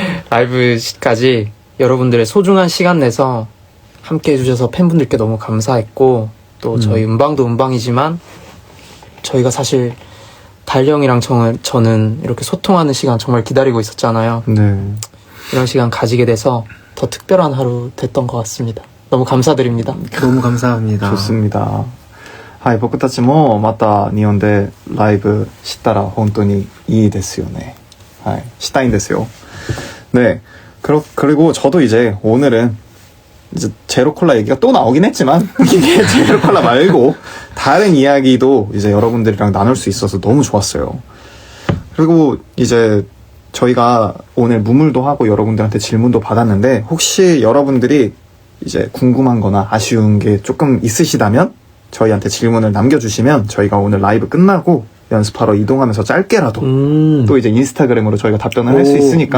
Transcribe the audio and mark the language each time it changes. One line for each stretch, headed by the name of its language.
Korean: 라이브까지 여러분들의 소중한 시간 내서 함께 해주셔서 팬분들께 너무 감사했고 또 저희 음방도 음방이지만 저희가 사실 달령이랑 저는 이렇게 소통하는 시간 정말 기다리고 있었잖아요. 네. 이런 시간 가지게 돼서 더 특별한 하루 됐던 것 같습니다. 너무 감사드립니다. 너무 감사합니다. 좋습니다.
Japanese: はい、僕たちもまた日本でライブしたら本当にいいですよね。はい、したいんですよ.
Korean: 네, 그리고 저도 이제 오늘은 이제 제로콜라 얘기가 또 나오긴 했지만 이게 제로콜라 말고 다른 이야기도 이제 여러분들이랑 나눌 수 있어서 너무 좋았어요. 그리고 이제 저희가 오늘 무물도 하고 여러분들한테 질문도 받았는데 혹시 여러분들이 이제 궁금한 거나 아쉬운 게 조금 있으시다면 저희한테 질문을 남겨주시면 저희가 오늘 라이브 끝나고 연습하러 이동하면서 짧게라도 또 이제 인스타그램으로 저희가 답변을 할 수 있으니까